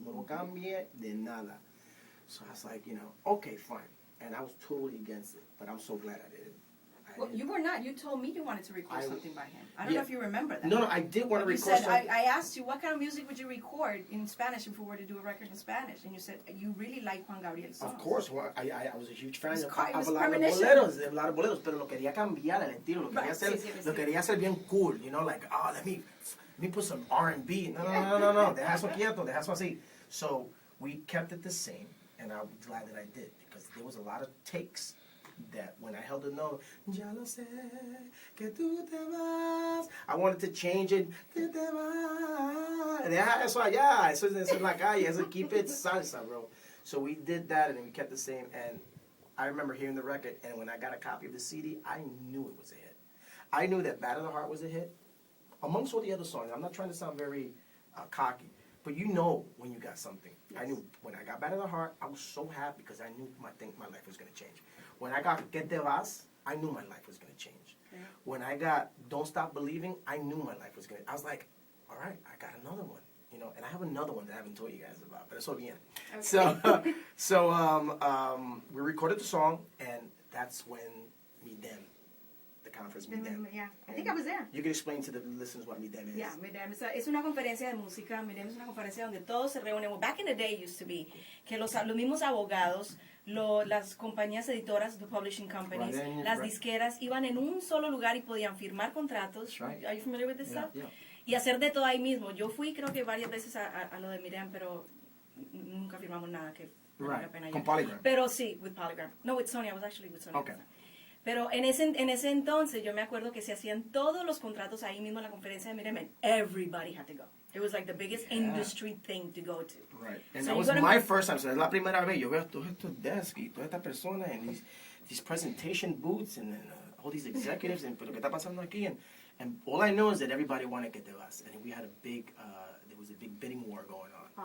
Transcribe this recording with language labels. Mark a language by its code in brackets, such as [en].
[es] No lo cambie de nada. [en] So I was like, okay, fine. And I was totally against it. But I'm so glad I did it. Well, you were not. You told me you wanted to record something by him. I don't know if you remember that. No, I did want to record something. something. I asked you, what kind of music would you record in Spanish if we were to do a record in Spanish? And you said you really like Juan Gabriel's songs. Of course. Well, I was a huge fan of a [es] lot of boleros, pero lo quería cambiar el estilo. Lo quería hacer bien cool, [en] like, let me put some R&B. No. [es] Deja eso quieto, deja eso así. [en] So we kept it the same, and I'm glad that I did, because there was a lot of takes that when I held the note, [es] ya lo sé, que tú te vas, [en] I wanted to change it, [es] que te vas, deja eso allá, eso es en la calle, eso [en] keep it salsa, bro. So we did that, and then we kept the same, and I remember hearing the record, and when I got a copy of the CD, I knew it was a hit. I knew that Bad at the Heart was a hit, amongst all the other songs. I'm not trying to sound very cocky, but when you got something. Yes. I knew when I got Bad at the Heart, I was so happy because I knew my life was going to change. When I got Que Te Vas, I knew my life was going to change. Yeah. When I got Don't Stop Believing, I knew my life was going to. I was like, all right, I got another one, and I have another one that I haven't told you guys about, but it's all bien. Okay. So we recorded the song, and that's when Mi Dem, the conference Mi Dem. Yeah, I think I was there. You can explain to the listeners what Mi Dem is. [es] Yeah, Mi Dem es una conferencia de música. Mi Dem es una conferencia donde todos se reúnen. [en] Well, back in the day, it used to be [es] que los mismos abogados, las compañías editoras, [en] the publishing companies, [es] las disqueras, iban en un solo lugar y podían firmar contratos. [en] Right. Are you familiar with this stuff? Yeah. [es] Y hacer de todo ahí mismo. Yo fui, creo que varias veces a lo de Miriam, pero nunca firmamos nada que valga la pena. Con Polygram. Pero sí, with Polygram. [en] No, with Sony. I was actually with Sony. Okay. [es] Pero en ese entonces yo me acuerdo que se hacían todos los contratos ahí mismo en la conferencia de Miriam, [en] and everybody had to go. It was like the biggest industry thing to go to. Right. And so that was my first time. So [es] es la primera vez. Yo veo todos estos desks y todas estas personas [en] and these presentation booths and all these executives and [es] pero qué está pasando aquí, [en] and all I know is that everybody wanted to get to us, and we had there was a big bidding war going on.